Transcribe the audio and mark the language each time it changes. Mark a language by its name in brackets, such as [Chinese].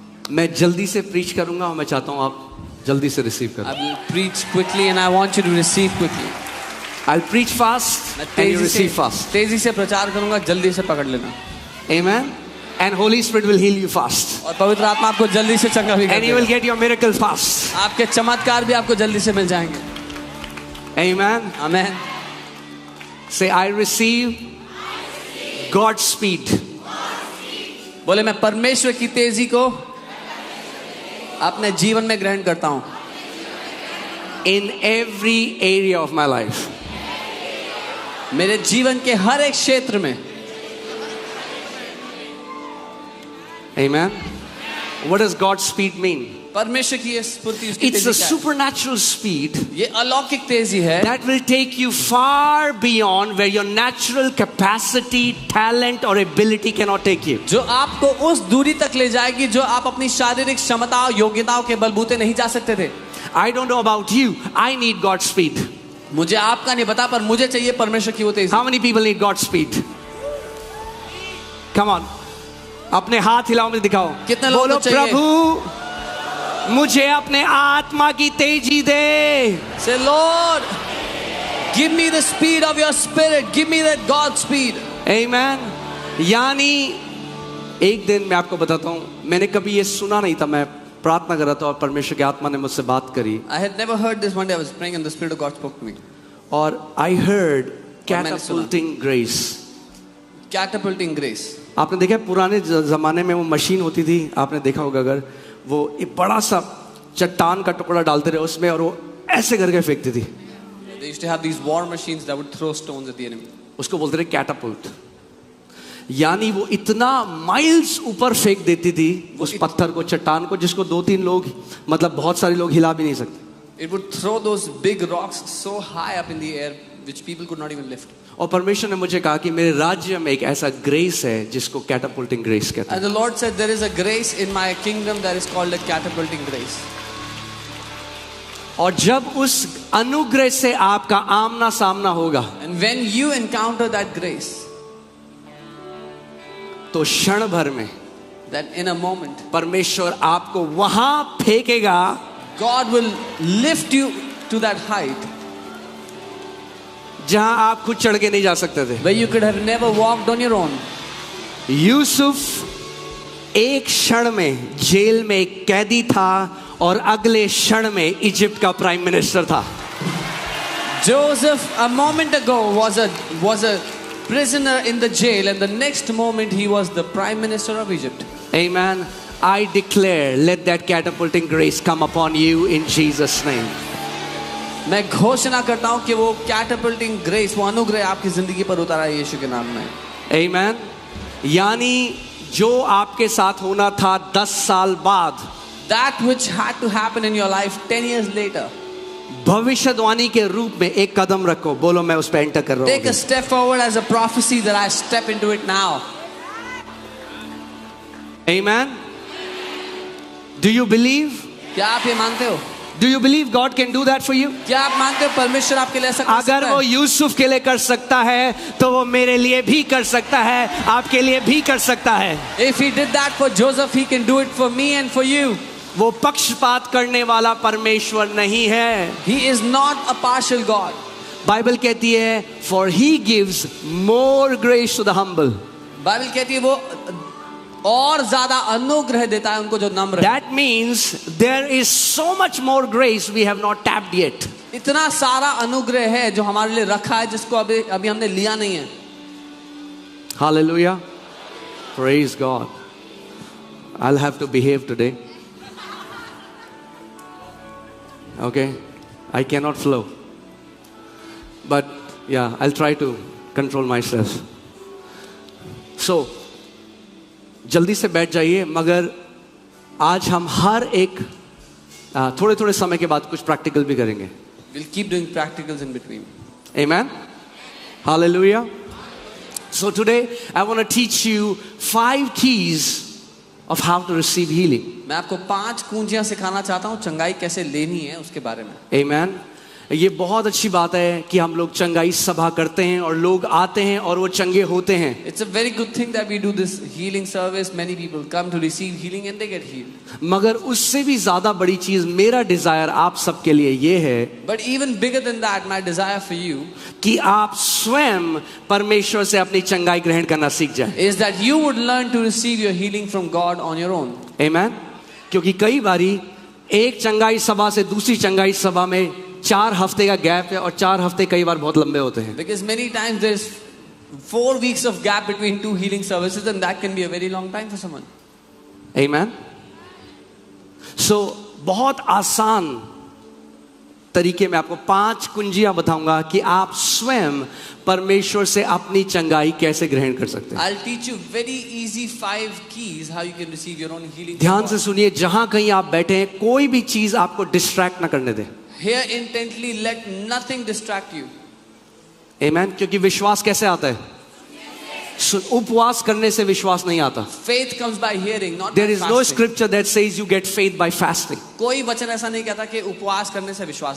[Hindi] मैं जल्दी से प्रीच करूंगा और मैं चाहता हूं आप जल्दी से रिसीव करो। [English] I will preach quickly and I want you to receive quickly. I'll preach fast and you receive fast. [Hindi] तेजी से प्रचार करूंगा, जल्दी से पकड़ लेना। [English] Amen. And Holy Spirit will heal you fast. [Hindi] और पवित्र आत्मा आपको जल्दी से चंगा भी करेगा। [English] And you will get your miracle fast. [Hindi] आपके चमत्कार भी आपको जल्दी से मिल जाएंगे। [English] Amen. Amen. Say, I receive God's speed. [Hindi] बोले मैं परमेश्वर की तेजी को अपने जीवन में ग्रहण करता हूं। [English] In every area of my life. [Hindi] मेरे जीवन के हर एक क्षेत्र में। [English] Amen. What does God's speed mean? [Hindi] परमेश्वर की ये स्फूर्ति, उसकी [English] It's [Hindi] तेजी [English] a [Hindi] क्या है? [English] supernatural speed [Hindi] ये अलौकिक तेजी है [English] that will take you far beyond where your natural capacity, talent or ability cannot take you. [Hindi] जो आपको उस दूरी तक ले जाएगी जो आप अपनी शारीरिक क्षमता और योग्यताओं के बलबूते नहीं जा सकते थे। [English] I don't know about you. I need God's speed. [Hindi] मुझे आपका नहीं पता, पर मुझे चाहिए परमेश्वर की वो तेजी। [English] How many people need God's speed? Come on. [Hindi] अपने हाथ हिलाओ, मुझे दिखाओ। कितने लोगों बोलो, को चाहिए? प्रभु मुझे अपने आत्मा की तेजी दे। [English] Say, Lord, give me the speed of your spirit. Give me that God speed. Amen. [Hindi] यानी एक दिन मैं आपको बताता हूँ, मैंने कभी ये सुना नहीं था। मैं प्रार्थना कर रहा था और परमेश्वर की आत्मा ने मुझसे बात करी। [English] I had never heard this. One day I was praying and the Spirit of God spoke to me. [Hindi] और [English] I heard [Hindi] मैंने सुना। [English] catapulting grace. Catapulting grace. [Hindi] आपने देखा पुराने जमाने में वो मशीन होती थी, आपने देखा होगा, अगर वो एक बड़ा सा चट्टान का टुकड़ा डालते रहे उसमें और वो ऐसे करके फेंकती थी। [English] They used to have these war machines that would throw stones at the enemy. [Hindi] उसको बोलते थे कैटापुल्ट। यानी वो इतना माइल्स ऊपर फेंक देती थी उस पत्थर को, चट्टान को, जिसको 2-3 लोग, मतलब बहुत सारे लोग हिला भी नहीं सकते। [English] It would throw those big rocks so high up in the air which people could not even lift. [Hindi] और परमेश्वर ने मुझे कहा कि मेरे राज्य में एक ऐसा ग्रेस है जिसको कैटापुल्टिंग ग्रेस कहते हैं। [English] And the Lord said there is a grace in my kingdom that is called a catapulting grace. [Hindi] और जब उस अनुग्रह से आपका आमना सामना होगा, [English] And when you encounter that grace, [Hindi] तो क्षण भर में [English] that in a moment [Hindi] परमेश्वर आपको वहां फेंकेगा, [English] God will lift you to that height [Hindi] जहां आप खुद चढ़ के नहीं जा सकते थे। [English] where you could have never walked on your own. [Hindi] Yusuf एक क्षण में जेल में एक कैदी था और अगले क्षण में इजिप्ट का प्राइम मिनिस्टर था। [English] Joseph a moment ago was a prisoner in the jail and the next moment he was the prime minister of Egypt. Amen. I declare, let that catapulting grace come upon you in Jesus' name. [Hindi] मैं घोषणा करता हूं कि वो catapulting grace, वो अनुग्रह आपकी जिंदगी पर उतारा है यीशु के नाम में। [English] Amen. [Hindi] यानी जो आपके साथ होना था 10 साल बाद, [English] That which had to happen in your life 10 years later. [Hindi] भविष्यवाणी के रूप में एक कदम रखो, बोलो मैं उस पे एंटर कर रहा [English] Take a [Hindi] हूँ। [English] step forward as a prophecy that I step into it now. Amen. Do you believe? [Hindi] क्या आप ये मानते हो? [English] Do you believe God can do that for you? [Hindi] क्या आप मानते हो परमेश्वर आपके लिए ऐसा कर सकता अगर वो है? यूसुफ के लिए कर सकता है तो वो मेरे लिए भी कर सकता है, आपके लिए भी कर सकता है। [English] If he did that for Joseph, he can do it for me and for you. [Hindi] वो पक्षपात करने वाला परमेश्वर नहीं है। [English] He is not a partial God. [Hindi] Bible कहती है [English] for he gives more grace to the humble. [Hindi] Bible कहती है वो और ज्यादा अनुग्रह देता है उनको जो नम्र है। [English] That means there is so much more grace we have not tapped yet. [Hindi] इतना सारा अनुग्रह है जो हमारे लिए रखा है जिसको अभी हमने लिया नहीं है। [English] Hallelujah. Praise God. I'll have to behave today. Okay, I cannot flow, but yeah, I'll try to control myself. [Hindi] सो जल्दी से बैठ जाइए, मगर आज हम हर एक थोड़े थोड़े समय के बाद कुछ प्रैक्टिकल भी करेंगे. [English] We'll keep doing practicals in between. Amen. Hallelujah. So today I want to teach you 5 keys of how to receive healing. [Hindi] मैं आपको 5 कुंजियां सिखाना चाहता हूँ चंगाई कैसे लेनी है उसके बारे में. [English] Amen. [Hindi] ये बहुत अच्छी बात है कि हम लोग चंगाई सभा करते हैं और लोग आते हैं और वो चंगे होते हैं. [English] It's a very good thing that we do this healing service. Many people come to receive healing and they get healed. [Hindi] मगर उससे भी ज्यादा बड़ी चीज मेरा डिजायर आप सबके लिए ये है [English] But even bigger than that, my desire for you [Hindi] कि आप स्वयं परमेश्वर से अपनी चंगाई ग्रहण करना सीख जाएं. [English] is that you would learn to receive your healing from God on your own. Amen. [Hindi] क्योंकि कई बारी एक चंगाई सभा से दूसरी चंगाई सभा में 4 हफ्ते का गैप है और 4 हफ्ते कई बार बहुत लंबे होते हैं. [English] Because many times there's 4 weeks of gap between 2 healing services, and that can be a very long time for someone. Amen. [Hindi] So बहुत आसान तरीके में आपको 5 कुंजियां बताऊंगा कि आप स्वयं परमेश्वर से अपनी चंगाई कैसे ग्रहण कर सकते हैं. [English] I'll teach you very easy 5 keys how you can receive your own healing. [Hindi] ध्यान से सुनिए, जहां कहीं आप बैठे हैं कोई भी चीज आपको डिस्ट्रैक्ट ना करने दे. [English] Hear intently, let nothing distract you. Amen. [Hindi] क्योंकि विश्वास कैसे आता है? उपवास करने से विश्वास नहीं आता. [English] Faith comes by hearing, not There by is no fasting. scripture that says you get faith by fasting. [Hindi] कोई वचन ऐसा नहीं कहता कि उपवास करने से विश्वास.